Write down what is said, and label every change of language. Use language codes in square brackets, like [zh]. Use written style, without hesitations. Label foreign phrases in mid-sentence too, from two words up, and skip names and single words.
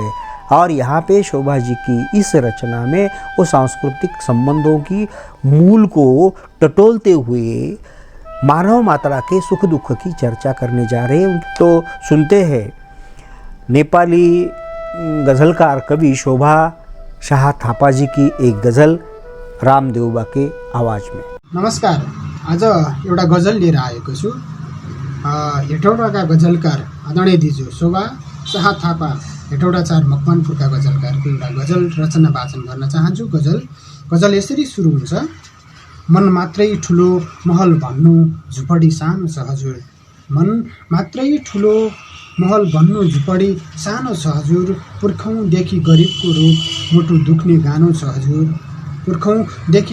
[hi] और यहाँ पे शोभा जी की इस रचना में वो सांस्कृतिक संबंधों की मूल को टटोलते हुए मानव मात्रा के सुख दुख की चर्चा करने जा रहे हैं। तो सुनते हैं नेपाली गज़लकार कवि शोभा शाह थापा जी की एक गज़ल रामदेवबा के आवाज़ में। [ne] नमस्कार, आज एउटा गजल लिएर आएको छु। हेटौडाका गजलकार आदरणीय दिजु शोभा शाह थापा हेटौडा 4 मकवानपुरका गजलकारको एउटा गजल रचना वाचन गर्न चाहन्छु। गजल यसरी सुरु हुन्छ। मन मात्रै ठुलो महल भन्नु झुपडी सानो छ हजुर, मन मात्रै ठुलो महल भन्नु झुपडी सानो छ हजुर, पुर्खौँदेखि गरिबको रोग मुटु दुख्ने गानो छ हजुर, पुर्खौँदेखि